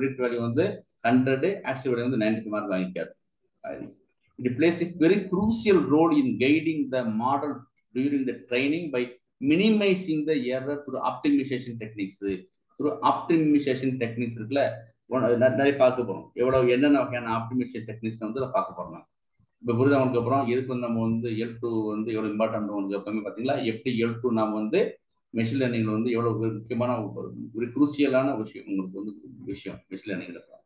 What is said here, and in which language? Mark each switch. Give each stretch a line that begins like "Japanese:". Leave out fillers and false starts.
Tamil: Predictor value வந்து 100, actual value வந்து 90 mark வாங்கிக்காது.
English: It plays a very crucial role in guiding the model during the training by minimizing the error through optimization techniques. Through optimization techniques
Tamil: இருக்குல்ல, நிறைய பார்க்க போறோம். எவ்வளவு என்னென்ன வகையான optimisation techniques வந்து பார்க்க போறோம். இப்போ புரிதவனுக்கு அப்புறம் எதுக்கு வந்து நம்ம வந்து L2 வந்து எவ்வளவு இம்பார்ட்டன்ட் உங்களுக்கு எப்பவுமே பார்த்தீங்களா, எப்படி L2 நாம் வந்து மெஷின் லேர்னிங்ல வந்து எவ்வளவு முக்கியமான ஒரு குரூசியலான விஷயம் உங்களுக்கு வந்து மெஷின் லேர்னிங்ல.